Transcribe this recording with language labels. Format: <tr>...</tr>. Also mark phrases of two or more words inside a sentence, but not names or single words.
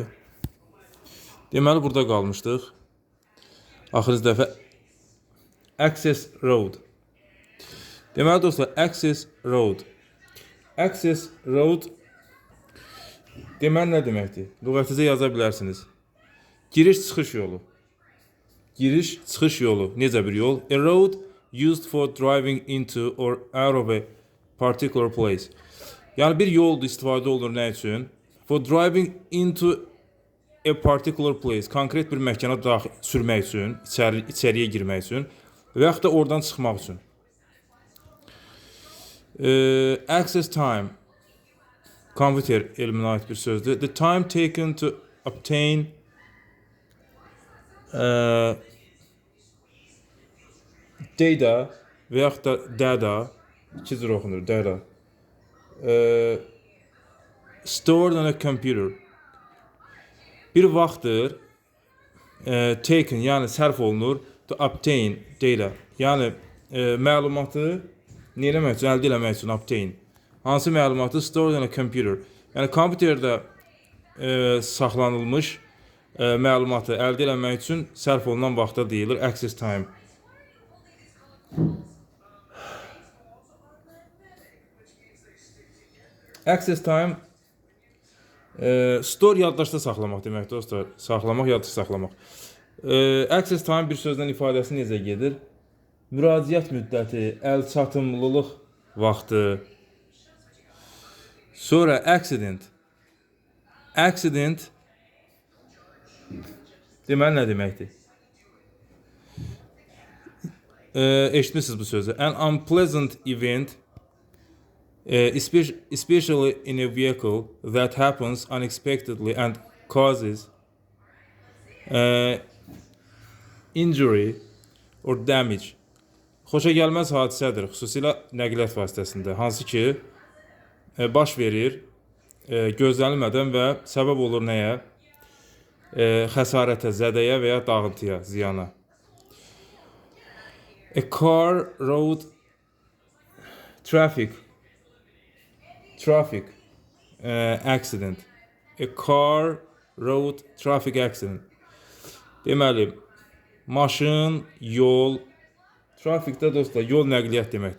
<az>Deməli, burada qalmışdıq. Axırıncı dəfə</az> <en>Access Road.</en> <az>Deməli dostlar,</az> <en>Access Road. Access Road</en> <az>deməli nə deməkdir? Lüğətinizə yaza bilərsiniz. Giriş-çıxış yolu. Giriş-çıxış yolu. Necə bir yol?</az> <en>A road used for driving into or out of a particular place.</en> <az>Yəni bir yoldur, istifadə olunur nə üçün?</az> <en>For driving into a particular place.</en> <az>Konkret bir məkana daxil sürmək üçün, içəriyə girmək üçün və yaxud da oradan çıxmaq üçün.</az> <en>Access time.</en> <az>Kompüter elminə aid bir sözdür.</az> <en>The time taken to obtain data</en> <az>və yaxud da data, iki cür oxunur, data.</az> <en>Stored on a computer.</en> <az>Bir vaxtdır taken, yəni sərf olunur,</az> <en>to obtain data.</en> <az>Yəni məlumatı nə eləmək üçün, əldə eləmək üçün obtain. Hansı məlumatı?</az> <en>Stored on a computer.</en> <az>Yəni kompüterdə saxlanılmış məlumatı əldə eləmək üçün sərf olunan vaxta deyilir</az> <en>access time. Access time</en> <az>store yaddaşda saxlamaq deməkdir dostlar. Saxlamaq, yaddaşda saxlamaq.</az> <en>Access time</en> <az>bir sözdən ifadəsi necə gedir? Müraciət müddəti, əl çatımlılıq vaxtı. Sonra accident. Accident deməli nə deməkdir? Eşitmişsiniz bu sözü.</az> <en>An unpleasant event, especially in a vehicle that happens unexpectedly and causes injury or damage.</en> <az>Xoşa gəlməz hadisədir, xüsusilə nəqliyyat vasitəsində, hansı ki baş verir gözlənilmədən və səbəb olur nəyə? Xəsarətə, zədəyə və ya dağıntıya, ziyana.</az> <en>A car, road, traffic accident. A car, road, traffic accident.</en> <az>Deməli, maşın, yol, trafikdə dostlar, yol nəqliyyat deməkdir.</az>